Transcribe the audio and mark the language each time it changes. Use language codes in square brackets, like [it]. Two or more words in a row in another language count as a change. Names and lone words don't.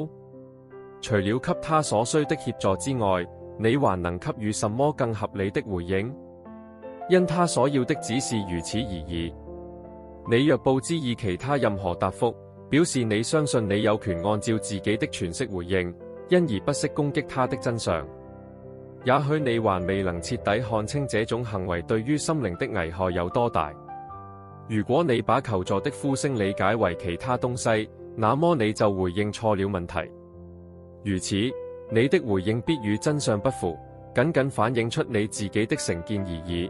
[zh] 除了給他所需的協助之外，你還能給予什麼更合理的回應？因他所要的只是如此而已。你若報之以其他任何答覆，表示你相信你有權按照自己的詮釋回應，因而不惜攻擊他的真相。也許你還未能徹底看清這種行為對於心靈的危害有多大。如果你把求助的呼聲理解為其他東西，那麼你就回應錯了問題。如此，你的回應必與真相不符，僅僅反映出你自己的成見而已。